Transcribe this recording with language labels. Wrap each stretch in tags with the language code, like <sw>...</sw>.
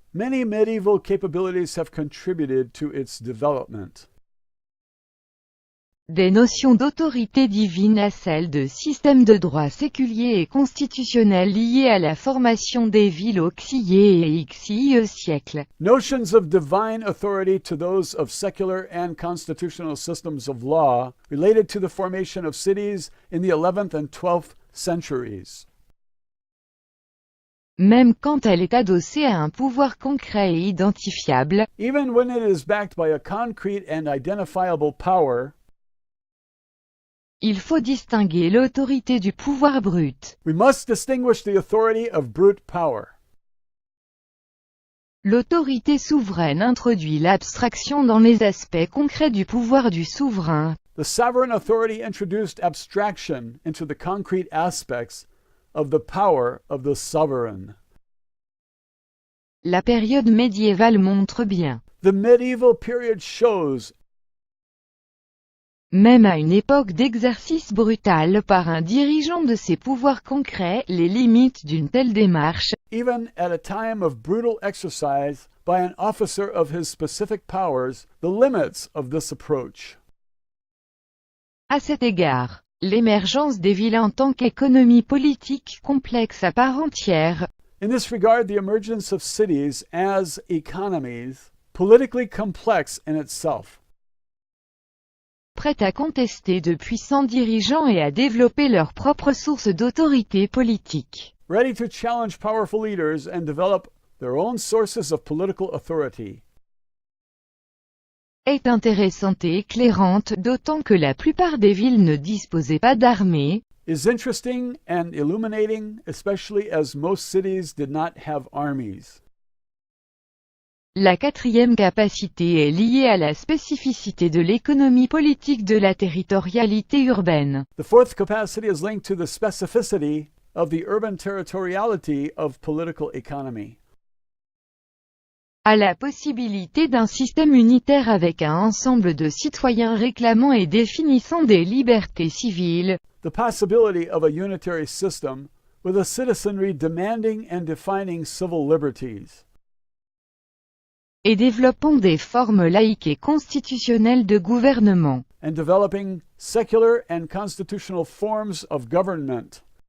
<en>Many medieval capabilities have contributed to its development.</en> <fr>Des notions d'autorité divine à celles de systèmes de droit séculier et constitutionnel liés à la formation des villes au XIe et XIe siècle.</fr> <en>Notions of divine authority to those of secular and constitutional systems of law related to the formation of cities in the 11th and 12th centuries.</en> <fr>Même quand elle est adossée à un pouvoir concret et identifiable,</fr> <en>Even when it is backed by a concrete and identifiable power,</en> <fr>il faut distinguer l'autorité du pouvoir brut.</fr> <en>we must distinguish the authority of brute power.</en> <fr>L'autorité souveraine introduit l'abstraction dans les aspects concrets du pouvoir du souverain.</fr> <en>The sovereign authority introduced abstraction into the concrete aspects of the power of the sovereign.</en> <fr>La période médiévale montre bien,</fr> <en>The medieval period shows,</en> <fr>même à une époque d'exercice brutal par un dirigeant de ses pouvoirs concrets, les limites d'une telle démarche.</fr> <en>even at a time of brutal exercise by an officer of his specific powers, the limits of this approach.</en> <fr>À cet égard, l'émergence des villes en tant qu'économie politique complexe à part entière,</fr> <en>In this regard, the emergence of cities as economies, politically complex in itself,</en> <fr>prête à contester de puissants dirigeants et à développer leurs propres sources d'autorité politique.</fr> <en>ready to challenge powerful leaders and develop their own sources of political authority,</en> <fr>Est intéressante et éclairante, d'autant que la plupart des villes ne disposaient pas d'armée,</fr> <en>is interesting and illuminating, especially as most cities did not have armies.</en> <fr>La quatrième capacité est liée à la spécificité de l'économie politique de la territorialité urbaine.</fr> <en>The fourth capacity is linked to the specificity of the urban territoriality of political economy.</en> <fr>À la possibilité d'un système unitaire avec un ensemble de citoyens réclamant et définissant des libertés civiles,</fr> <en>The possibility of a unitary system with a citizenry demanding and defining civil liberties,</en> <fr>et développant des formes laïques et constitutionnelles de gouvernement.</fr> <en>and developing secular and constitutional forms of government.</en>